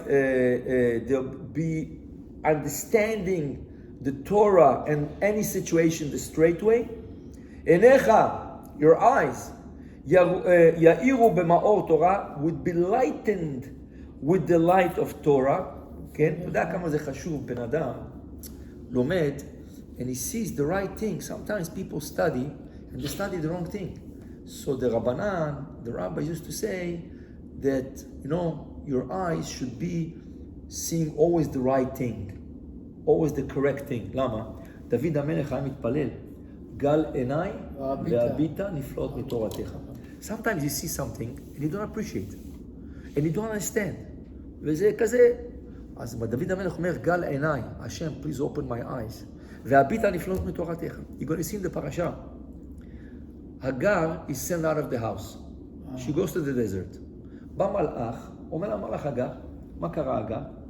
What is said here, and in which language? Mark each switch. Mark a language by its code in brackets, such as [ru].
[en] They'll be understanding the Torah and any situation the straight way. Enecha, your eyes, [he] ya'iru b'ma'or Torah, [en] would be lightened with the light of Torah. [he] כן? אתה יודע כמה זה חשוב, בן אדם לומד, [en] and he sees the right thing. Sometimes people study, and they study the wrong thing. So the Rabbanan, the rabbis used to say that, your eyes should be seeing always the right thing. Always the correct thing. [he] למה? דוד המלך היה מתפלל, גל עיניי והביט נפלאות מתורתך. [en] Sometimes you see something and you don't appreciate and you don't understand. [he] וזה כזה. אז דוד המלך אומר, גל עיניי, השם, [en] please open my eyes. [he] והביט נפלאות מתורתך. [en] You're going to see in the parasha. Hagar is sent out of the house. She goes to the desert. [he] בא מלאך, אומר לה מלאך הגר, מה קרה הגר?